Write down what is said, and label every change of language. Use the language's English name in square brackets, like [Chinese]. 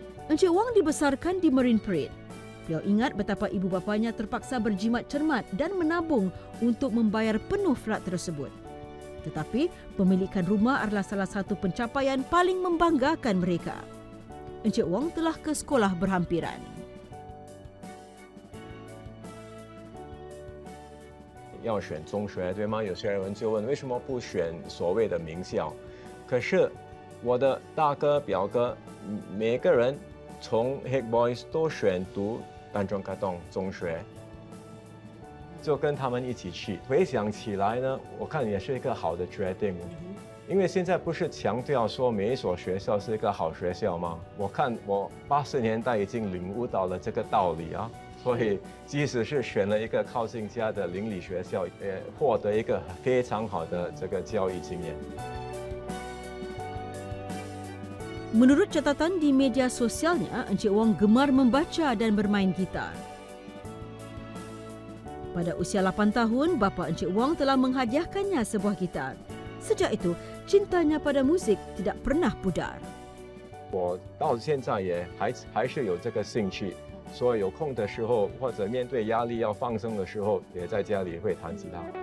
[Malay] Encik Wong dibesarkan di Marine Parade. Beliau ingat betapa ibu bapanya terpaksa berjimat cermat dan menabung untuk membayar penuh flat tersebut. Tetapi, pemilikan rumah adalah salah satu pencapaian paling membanggakan mereka. Encik Wong telah ke sekolah berhampiran. [Chinese] 要选中学，对吗？有些人就问为什么不选所谓的名校？可是我的大哥、表哥，每个人从 Haig Boys 都选读Tanjong Katong 中学。就跟他们一起去，回想起来呢，我看也是一个好的决定。因为现在不是强调说每一所学校是一个好学校吗？我看我80年代已经领悟到了这个道理啊，所以即使是选了一个靠近家的邻里学校，也获得一个非常好的这个教育经验。 [Malay] Menurut catatan di media sosialnya, Encik Wong gemar membaca dan bermain gitar. Pada usia 8 tahun, bapa Encik Wong telah menghadiahkannya sebuah gitar. Sejak itu, cintanya pada muzik tidak pernah pudar. [Chinese] 我到现在也还是有这个兴趣，所以有空的时候或者面对压力要放松的时候，也在家里会弹吉他。